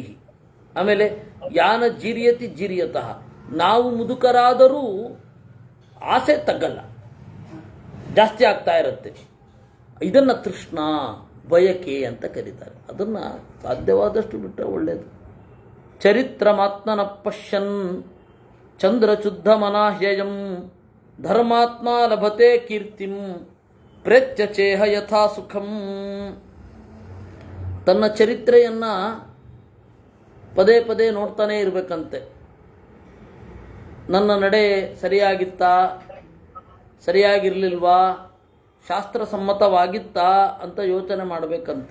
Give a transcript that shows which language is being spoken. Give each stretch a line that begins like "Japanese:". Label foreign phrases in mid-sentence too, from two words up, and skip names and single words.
Kannada: ಆಮೇಲೆ
Sanskrit: ಯಾನ ಜೀರ್ಯತಿ ಜೀರ್ಯತಃ,
Kannada: ನಾವು ಮುದುಕರಾದರೂ ಆಸೆ ತಗ್ಗಲ್ಲ, ಜಾಸ್ತಿ ಆಗ್ತಾ ಇರುತ್ತೆ. ಇದನ್ನು ತೃಷ್ಣ, ಬಯಕೆ ಅಂತ ಕರೀತಾರೆ. ಅದನ್ನು ಸಾಧ್ಯವಾದಷ್ಟು ಬಿಟ್ಟರೆ ಒಳ್ಳೆಯದು.
Sanskrit: ಚರಿತ್ರಮಾತ್ಮನ ಪಶ್ಯನ್ ಚಂದ್ರಶುದ್ಧ ಮನಾಹ್ಯಯಂ ಧರ್ಮಾತ್ಮ ಲಭತೆ ಕೀರ್ತಿಂ ಪ್ರೇತ್ಯ ಚೇಹ ಯಥಾ ಸುಖಂ.
Kannada: ತನ್ನ ಚರಿತ್ರೆಯನ್ನು ಪದೇ ಪದೇ ನೋಡ್ತಾನೇ ಇರಬೇಕಂತೆ. ನನ್ನ ನಡೆ ಸರಿಯಾಗಿತ್ತಾ, ಸರಿಯಾಗಿರಲಿಲ್ವಾ, ಶಾಸ್ತ್ರಸಮ್ಮತವಾಗಿತ್ತಾ ಅಂತ ಯೋಚನೆ ಮಾಡಬೇಕಂತೆ.